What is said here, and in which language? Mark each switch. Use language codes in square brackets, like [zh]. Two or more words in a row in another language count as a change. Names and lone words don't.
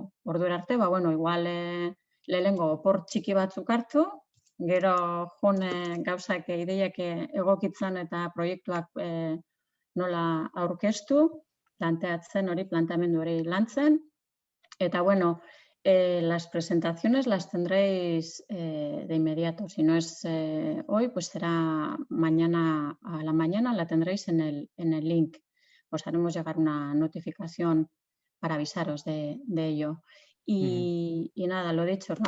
[eu] Ordura arte, bueno, igual lehenengo opor txiki batzuk hartu, gero joan gauzak ideiak egokitzen eta proiektuak nola aurkeztu, planteamendu hori lantzen. Eta bueno, [es] las presentaciones las tendréis de inmediato. Si no es hoy, pues será mañana a la mañana, la tendréis en el link. Os haremos llegar una notificación para avisaros de ello. Y nada, lo dicho, ¿no?